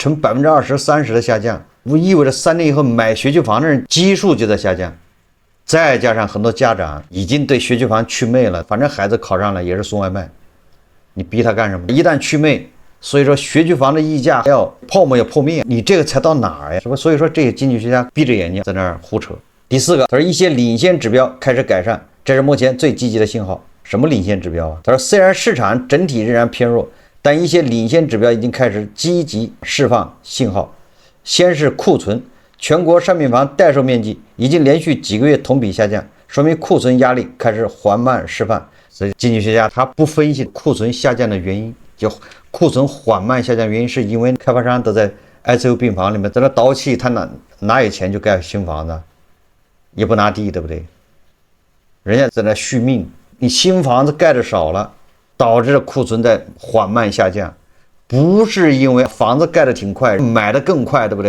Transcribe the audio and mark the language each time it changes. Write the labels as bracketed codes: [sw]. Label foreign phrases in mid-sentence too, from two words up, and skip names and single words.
[zh] 呈20%、30%的下降，意味着3年以後買学区房的人基數就在下降。再加上很多家长已經對学区房祛魅了，反正孩子考上了也是送外賣，你逼他干什麼？一旦祛魅，所以說学区房的溢價要泡沫要破灭，你這個才到哪兒呀？是吧？所以說这些經濟學家閉着眼睛在那兒胡扯。第四個，他說一些領先指標開始改善，這是目前最積極的信號。什麼領先指標啊？他說雖然市場整體仍然偏弱，但一些領先指標已經開始積極釋放信號。先是庫存，全國商品房待售面積已經連續幾個月同比下降，說明庫存壓力開始緩慢釋放。所以經濟學家他不分析庫存下降的原因，就庫存緩慢下降原因是因為開發商都在 ICU 病房裡面在那倒氣，他哪有錢就蓋新房子，也不拿地，对不对？人家在那續命，你新房子蓋的少了，導致庫存在緩慢下降，不是因為房子蓋的挺快，買的更快，對不對？